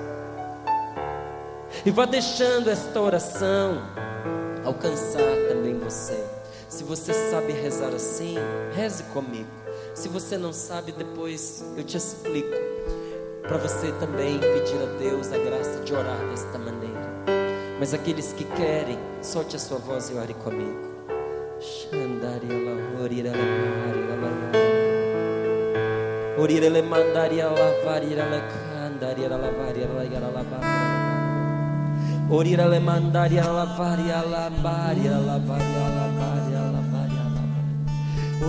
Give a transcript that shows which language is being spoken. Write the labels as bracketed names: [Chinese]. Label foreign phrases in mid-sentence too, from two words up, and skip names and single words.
[Portuguese] E vá deixando esta oração alcançar também você. Se você sabe rezar assim, reze comigo. Se você não sabe, depois eu te explico, para você também pedir a Deus a graça de orar desta maneira. Mas aqueles que querem, solte a sua voz e ore comigo. Orirele mandaria lavaria la candaria la lavaria la gara la bara. Orirele mandaria lavaria la baria la varia la baria la varia la.